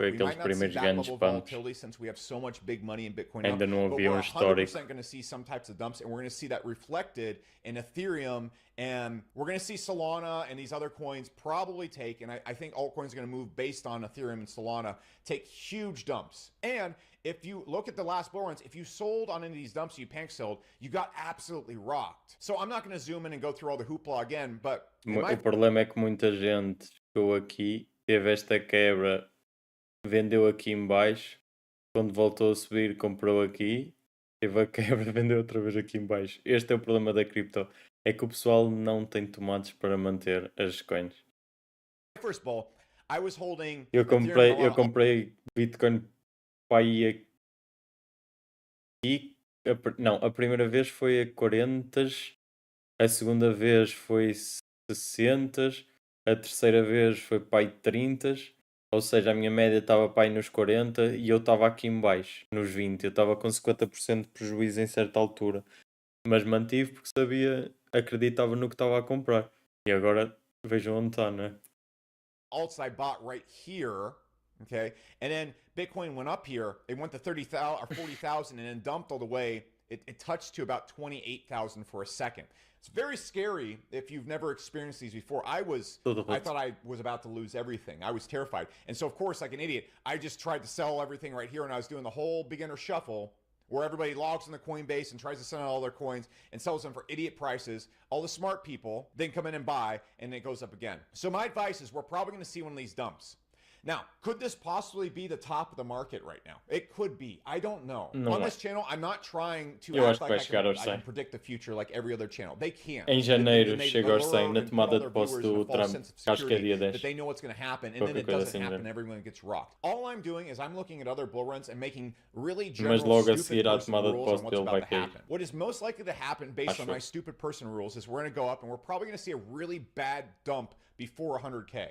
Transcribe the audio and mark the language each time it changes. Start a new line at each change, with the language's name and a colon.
English: We might not see that level of volatility since we have so much big money in Bitcoin now, but we're 100% going to see some types of dumps, and we're going to see that reflected in Ethereum, and we're going to see Solana and these other coins probably take, and I think altcoins are going to move based on Ethereum and Solana, take huge dumps. And if you look at the last bull runs, if you sold on any of these dumps, you panic sold, you got absolutely rocked. So I'm not going to zoom in and go through all the hoopla again, but...
Portuguese: O problema é que muita gente chegou aqui, teve esta quebra, vendeu aqui em baixo, quando voltou a subir comprou aqui, teve a quebra, vendeu outra vez aqui em baixo. Este é o problema da cripto, é que o pessoal não tem tomates para manter as coins.
English: First bull, I was holding...
Portuguese: Eu comprei Bitcoin para aí aqui, não, a primeira vez foi a 40, a segunda vez foi 60, a terceira vez foi para aí 30, ou seja, a minha média estava para aí nos 40 e eu estava aqui em baixo, nos 20, eu estava com 50% de prejuízo em certa altura, mas mantive porque acreditava no que estava a comprar, e agora vejam onde está, não é?
English: Alts I bought right here, okay, and then Bitcoin went up here, it went to 30,000 or 40,000 and then dumped all the way. It touched to about 28,000 for a second. It's very scary if you've never experienced these before. I thought I was about to lose everything. I was terrified. And so, of course, like an idiot, I just tried to sell everything right here, and I was doing the whole beginner shuffle where everybody logs in the Coinbase and tries to sell all their coins and sells them for idiot prices. All the smart people then come in and buy, and it goes up again. So my advice is we're probably going to see one of these dumps. Now, could this possibly be the top of the market right now? It could be. I don't know. On this channel, I'm not trying to act like I can predict the future like every other channel. They can't.
Portuguese: Em janeiro chega aos 100 na tomada de posse do Trump. Acho que é dia 10.
English: That they know what's going to happen, and then it doesn't happen, everyone gets rocked. All I'm doing is I'm looking at other bull runs and making really general stupid person rules on what's about to happen. What is most likely to happen based on my stupid person rules is we're going to go up and we're probably going to see a really bad dump before 100K.